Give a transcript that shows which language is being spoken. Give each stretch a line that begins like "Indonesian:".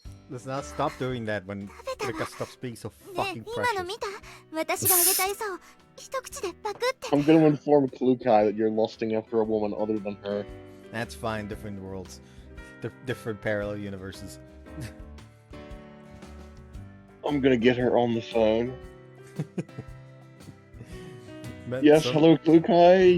English: Let's not stop doing that when Rika stops being so fucking
Japanese: ねえ、今の見た？私があげた餌を一口でパクって。
English: I'm gonna inform Klukai that you're lusting after a woman other than her. That's fine, different worlds. Different parallel universes. I'm gonna get her on the phone. But Yes, hello Klukai.